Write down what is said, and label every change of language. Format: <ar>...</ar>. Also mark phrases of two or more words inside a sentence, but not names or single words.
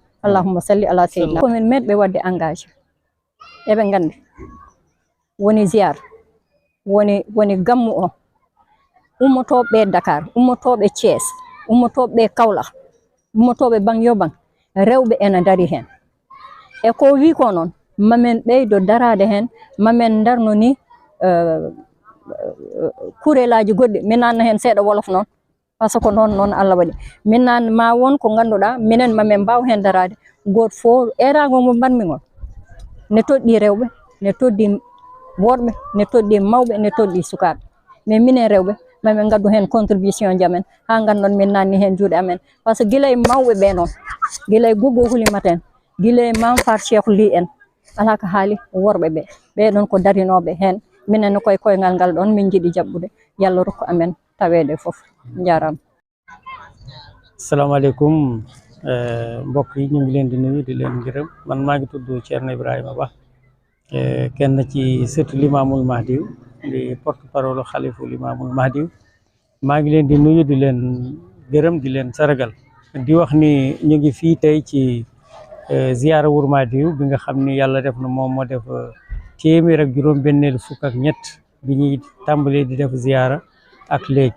<ar>Allahumma salli ala sayyidina.</ar> <ff>Komin meɗɓe wadde engagé, eɓe gandi woni ziyar, woni gammu o, ummotoɓe Dakar, ummotoɓe Thiès, ummotoɓe Kaolack, ummotoɓe bang yo bang, rewɓe ena dari hen. E ko wi ko noon mamen ɓeydo darade hen, mamen darno ni kurelaji goɗɗi. Min nanna hen seeɗa wolof noon</ff> <fr>par ce que</fr> <ff>noon Allah waɗi. Min nanna ma won ko ganduɗa minen mamen mbaw hen darade goto fof. Erago mo mbanmi on ne toɗɗi rewɓe, ne toɗɗi worɓe, ne toɗɗi mawɓe, ne toɗɗi sukaɓe, mais minen rewɓe mamen gaddu hen contribution jamen ha gandon min nanni hen juuɗe amen.</ff> <fr>Par ce que</fr> <ff>guilay mawɓe ɓe noon, guilay Gogo Hulimata en, guilay Mam Fat Cheikhou Ly en, ala ko haali worɓe ɓe ɓeɗon ko darinoɓe hen. Minen koye koyngal ngal ɗon min jiiɗi jaɓɓude. Yallah rokku amen tawede foof. Jarama.</ff> <ar>Assalamu aleykum</ar> <wo>mbokk yi, ñu ngi leen di nuyu di leen gërëm. Man maa ngi tudd Ceerno Ibrahima Ba, kenn ci sëtu Limamul Mahdiw, di</wo> <fr>porte parole</fr> <wo>xalifu Limamul Mahdiw. maa ngi leen di nuyu di leen gërëm di leen saragal, di wax ni ñu ngi fii tey ci ziyaara Wuro Madiw bi nga xam ni yàlla def na moom moo def téeméer ak juróom benneelu fukk ak ñett bi ñuy tàmbalee di def ziyaara ak léegi.</wo>